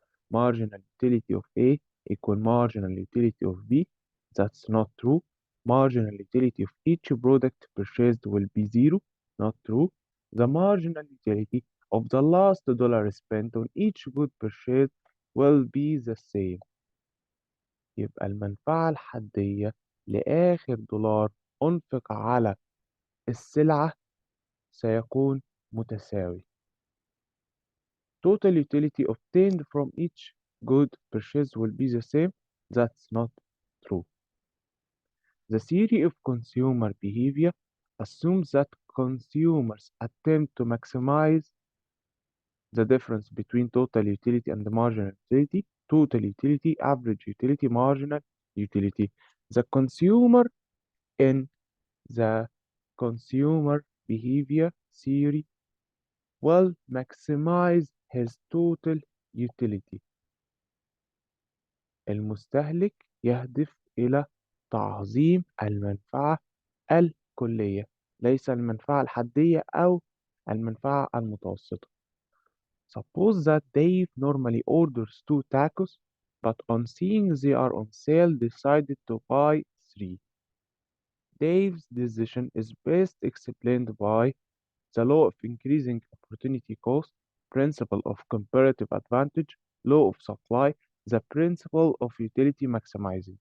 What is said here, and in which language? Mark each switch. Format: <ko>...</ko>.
<en>Marginal utility of A equal marginal utility of B. That's not true. Marginal utility of each product purchased will be zero. Not true. The marginal utility of the last dollar spent on each good purchased will be the same.</en> <ar>يبقى المنفعة الحدية لآخر دولار أنفق على السلعة سيكون متساوي.</ar> <en>Total utility obtained from each good purchased will be the same. That's not true. The theory of consumer behavior assumes that consumers attempt to maximize the difference between total utility and the marginal utility, total utility, average utility, marginal utility. The consumer in the consumer behavior theory will maximize his total utility.</en> <ar>المستهلك يهدف إلى تعظيم المنفعة الكلية، ليس المنفعة الحدية أو المنفعة المتوسطة.</ar> <en>Suppose that Dave normally orders 2 tacos, but on seeing they are on sale decided to buy 3. Dave's decision is best explained by the law of increasing opportunity cost, principle of comparative advantage, law of supply, the principle of utility maximizing.</en>